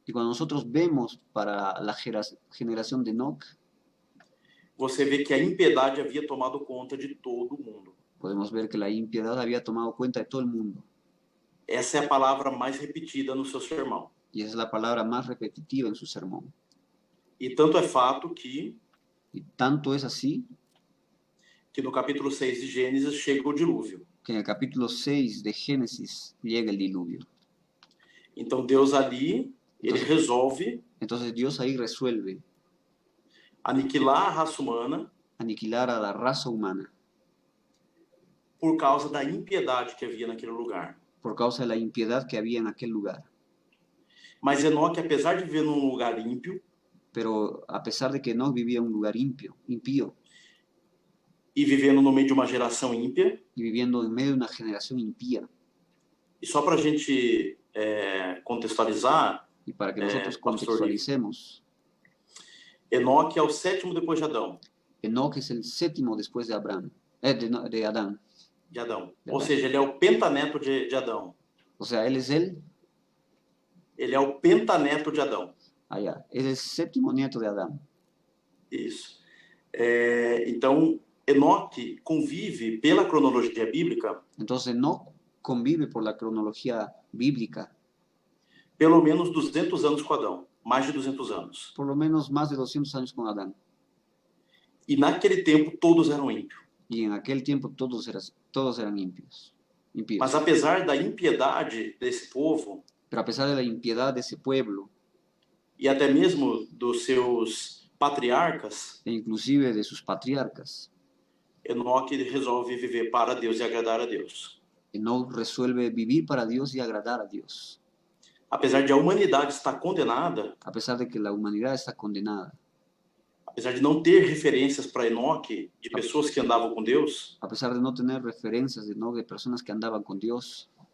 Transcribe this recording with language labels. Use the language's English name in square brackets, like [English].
[Spanish] Y cuando nosotros vemos para la generación de Enoch, [Portuguese] você vê que a impiedade havia tomado conta de todo mundo. [Spanish] podemos ver que la impiedad había tomado cuenta de todo el mundo. [Portuguese] Essa é a palavra mais repetida no seu sermão. [Spanish] Y esa es la palabra más repetitiva en su sermón. [Portuguese] E tanto é fato que [Spanish] Y tanto es así [Portuguese] no capítulo 6 de Gênesis chega o dilúvio. [Spanish] que en el capítulo 6 de Génesis llega el diluvio. [Portuguese] Então Deus ali, ele resolve [Spanish] Entonces Dios ahí resuelve [Portuguese] aniquilar a raça humana [Spanish] aniquilar a la raza humana [Portuguese] por causa da impiedade que havia naquele lugar. [Spanish] por causa de la impiedad que había en aquel lugar. [Portuguese] Mas Enoque, apesar de viver num lugar ímpio, [Spanish] Pero a pesar de que Enoch vivía en un lugar impío [Portuguese] e vivendo no meio de uma geração ímpia, [Spanish] y viviendo en medio de una generación impía, [Portuguese] e só para a gente contextualizar, [Spanish] y para que nosotros [Portuguese] pastor, [Spanish] contextualicemos, [Portuguese] Enoque é o sétimo depois de Adão. [Spanish] Enoch es el séptimo después de Adán. [Portuguese] De Adão. Ou seja, ele é o pentaneto de Adão. [Spanish] O sea, él es [Portuguese] Ele é o pentaneto de Adão. [Spanish] allá, es el séptimo nieto de Adán. [Portuguese] Isso. Então, Enoque convive, pela cronologia bíblica, [Spanish] Entonces Enoch convive por la cronología bíblica [Portuguese] pelo menos 200 anos com Adão. Mais de 200 anos. [Spanish] por lo menos más de 200 años con Adán. [Portuguese] E naquele tempo, todos eram ímpios. [Spanish] Y en aquel tiempo todos eran impíos. [Portuguese] Mas apesar da impiedade desse povo, [Spanish] pero a pesar de la impiedad de ese pueblo, [Portuguese] e até mesmo dos seus patriarcas, [Spanish] e inclusive de sus patriarcas, [Portuguese] Enoque resolve viver para Deus e agradar a Deus. [Spanish] Enoch resuelve vivir para Dios y agradar a Dios. [Portuguese] Apesar de a humanidade estar condenada, [Spanish] A pesar de que la humanidad está condenada, [Portuguese] apesar de não ter referências para Enoque de pessoas que andavam com Deus, [Spanish] a pesar de no tener referencias de Enoch de personas que andaban con Dios,